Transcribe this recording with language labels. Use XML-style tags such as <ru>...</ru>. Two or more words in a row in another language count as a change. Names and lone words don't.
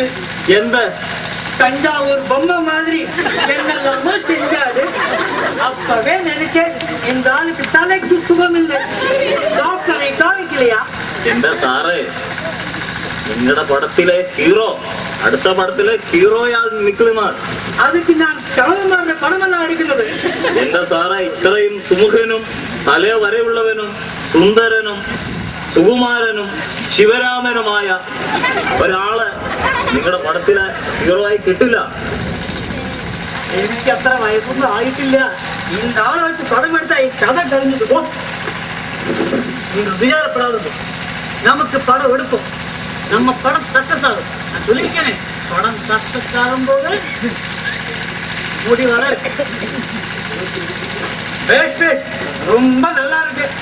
<ml>എന്ത്?</ml> <ta>தஞ்சாவூர் பொம்மை மாதிரி என்னெல்லாமோ செஞ்சாரு. அப்பவே நினைச்சேன் இந்த ஆளுக்கு தலைக்கு சுகம் இல்லை, டாக்டரை காமிக்கலையா?</ta> <ml>എന്റെ സാറേ, നിങ്ങളുടെ പടത്തിലെ ഹീറോ അടുത്ത പടത്തിലെ ഹീറോയാ നിൽക്കുന്ന.</ml> <ta>அதுக்கு நான் கவனமான பணமெல்லாம் அடிக்கிறது.</ta> <ml>എന്റെ സാറേ, ഇത്രയും സുമുഖനും തല വരെയുള്ളവനും സുന്ദരനും സുകുമാരനും ശിവരാമനുമായ ഒരാള് നിങ്ങളുടെ പടത്തിലെ ഹീറോ ആയി കിട്ടില്ല. എനിക്ക് അത്ര വയസ്സൊന്നും ആയിട്ടില്ല.</ml> <ta>இந்த ஆளை வச்சு படம் எடுத்தா கதை கழிஞ்சது போ. நீங்க விசாரப்படாதது. நமக்கு படம் எடுப்போம், நம்ம படம் சக்சஸ் ஆகும். நான் சொல்லியிருக்கேனே, படம் சக்சஸ் ஆகும் போது முடி வளரும். ரொம்ப நல்லா இருக்கு.</ta>